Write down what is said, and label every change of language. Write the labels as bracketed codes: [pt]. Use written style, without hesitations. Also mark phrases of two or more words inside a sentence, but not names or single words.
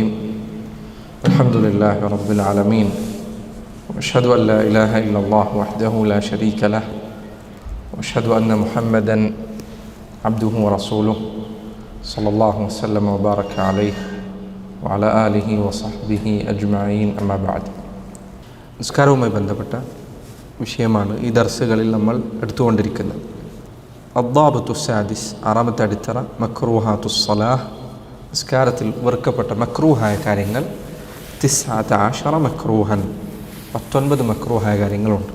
[ar] الحمد لله رب العالمين، وأشهد أن لا إله إلا الله وحده لا شريك له، وأشهد أن محمدا عبده ورسوله صلى الله وسلم وبارك عليه وعلى آله وصحبه أجمعين. أما بعد. [ml] നിസ്കാരവുമായി ബന്ധപ്പെട്ട വിഷയമാണ് ഈ ദർസുകളിൽ നമ്മൾ എടുത്തുകൊണ്ടിരിക്കുന്നത്. [ar] الضابط السادس, [ml] ആറാമത്തെ അടിത്തറ, [ar] مكروهات الصلاة, [ml] നിസ്കാരത്തിൽ വെറുക്കപ്പെട്ട മക്രൂഹായ കാര്യങ്ങൾ. 19 മക്രൂഹൻ, 19 മക്രൂഹായ കാര്യങ്ങളുണ്ട്.